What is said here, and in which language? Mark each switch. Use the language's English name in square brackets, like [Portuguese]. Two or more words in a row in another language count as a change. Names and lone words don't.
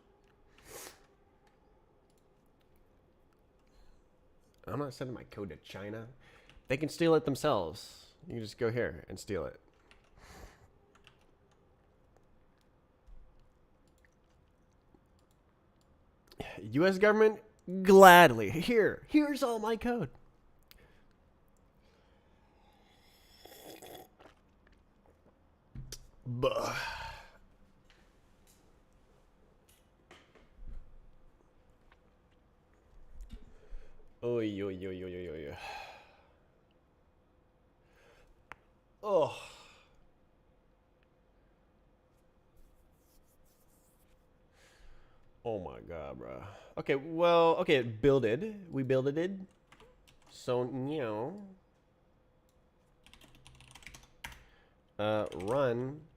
[English] I'm not sending my code to China. They can steal it themselves. You can just go here and steal it. U.S. government, gladly. Here's all my code. Buh. Oy, oy, oy, oy, oy, oy. Oh. Oh my god, bro. Okay, well, okay, builded. We builded it. So now, run.